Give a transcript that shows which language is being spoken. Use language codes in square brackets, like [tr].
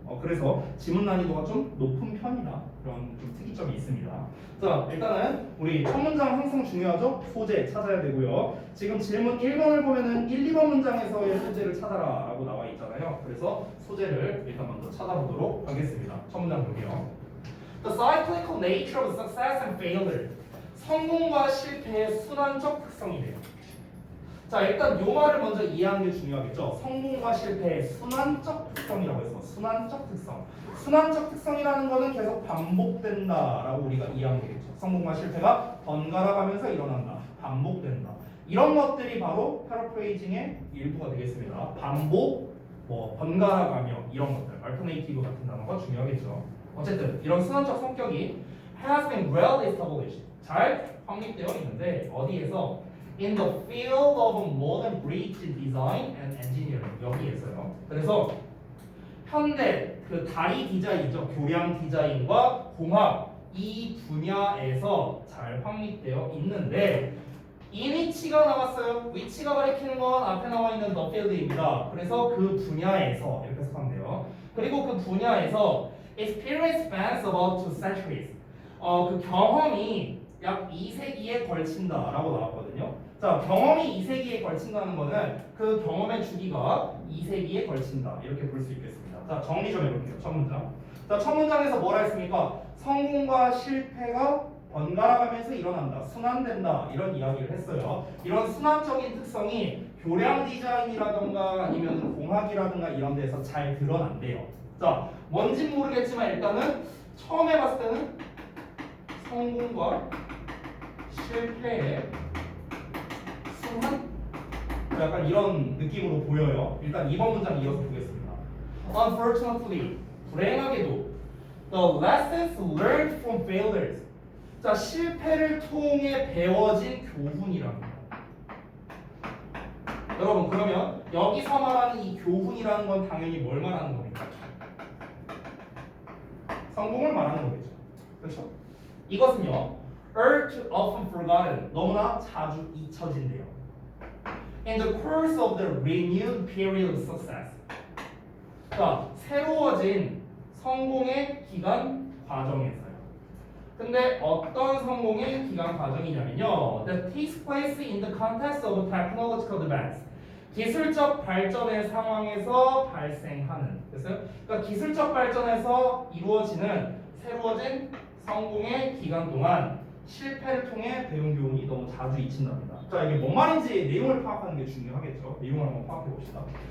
[ko] 그래서 지문 난이도가 좀 높은 편이다. 그런 좀 특이점이 있습니다. 자, 일단은 우리 첫 문장 항상 중요하죠? 소재 찾아야 되고요. 지금 질문 1번을 보면은 1, 2번 문장에서의 소재를 찾아라 라고 나와 있잖아요. 그래서 소재를 일단 먼저 찾아보도록 하겠습니다. 첫 문장 볼게요. [en] The cyclical nature of success and failure. [ko] 성공과 실패의 순환적 특성이래요. 자, 일단 요 말을 먼저 이해하는 게 중요하겠죠. 성공과 실패의 순환적 특성이라고 해서 순환적 특성. 순환적 특성이라는 거는 계속 반복된다라고 우리가 이해하면 되겠죠. 성공과 실패가 번갈아 가면서 일어난다. 반복된다. 이런 것들이 바로 패러프레이징의 일부가 되겠습니다. 반복, 번갈아 가며 이런 것들. alternative 같은 단어가 중요하겠죠. 어쨌든 이런 순환적 성격이 [en] has been well established. [ko] 잘 확립되어 있는데 어디에서? [en] In the field of modern bridge design and engineering. [ko] 여기에서요. 그래서 현대 그 다리 디자인이죠. 교량 디자인과 공학 이 분야에서 잘 확립되어 있는데 이 위치가 나왔어요. 위치가 가리키는 건 앞에 나와 있는 the field입니다. 그래서 그 분야에서 이렇게 해석하면 돼요. 그리고 그 분야에서 [en] experience spans about 2 centuries. [ko] 그 경험이 약 2세기에 걸친다라고 나왔거든요. 자, 경험이 2세기에 걸친다는 거는 그 경험의 주기가 2세기에 걸친다. 이렇게 볼 수 있겠습니다. 자, 정리 좀 해볼게요. 첫 문장. 자, 첫 문장에서 뭐라 했습니까? 성공과 실패가 번갈아가면서 일어난다. 순환된다. 이런 이야기를 했어요. 이런 순환적인 특성이 교량 디자인이라던가 아니면 공학이라든가 이런 데서 잘 드러난대요. 자, 뭔진 모르겠지만 일단은 처음에 봤을 때는 성공과 실패의 순환? 약간 이런 느낌으로 보여요. 일단 2번 문장 이어서 보겠습니다. [en] Unfortunately, [ko] 불행하게도 [en] the lessons learned from failures. [ko] 자, 실패를 통해 배워진 교훈이랍니다. 여러분, 그러면 여기서 말하는 이 교훈이라는 건 당연히 뭘 말하는 겁니까? 성공을 말하는 거겠죠. 그렇죠? 이것은요, [en] are often forgotten, [ko] 너무나 자주 잊혀진대요. [en] In the course of the renewed period of success. [ko] 자, 새로워진 성공의 기간 과정에서요. 근데 어떤 성공의 기간 과정이냐면요, [en] that takes place in the context of technological advance. [ko] 기술적 발전의 상황에서 발생하는. 됐어요? 그러니까 기술적 발전에서 이루어지는 새로워진 성공의 기간 동안 실패를 통해 배운 교훈이 너무 자주 잊힌답니다. 자, 이게 뭔 말인지 내용을 파악하는 게 중요하겠죠. 내용을 한번 파악해 봅시다.